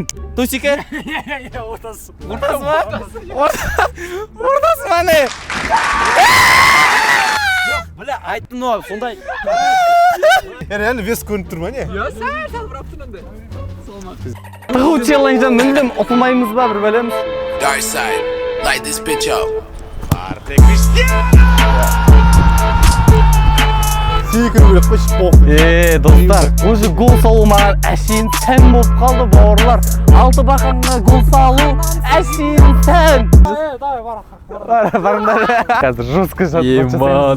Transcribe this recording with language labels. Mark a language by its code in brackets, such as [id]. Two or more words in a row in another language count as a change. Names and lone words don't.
[kk] Дойсикке. Ортасы ма? Ортасы ма не? Бля, айттым ғой, сондай. [ru] Реально вес [kk] көрініп тұр ма не? Салбырап тұрғанда. Тығу челленджден мүлдем ұтылмаймыз ба бір бәлеміз? [en] Dark side, light this bitch up. [kk] Секіру керек қой, похуй. Достар, өзі гол салу маған әшейін тән болып қалды бауырлар. 6 бақанға гол салу әшейін тән. Давай, Барыңдар. Қазір жестко жатып.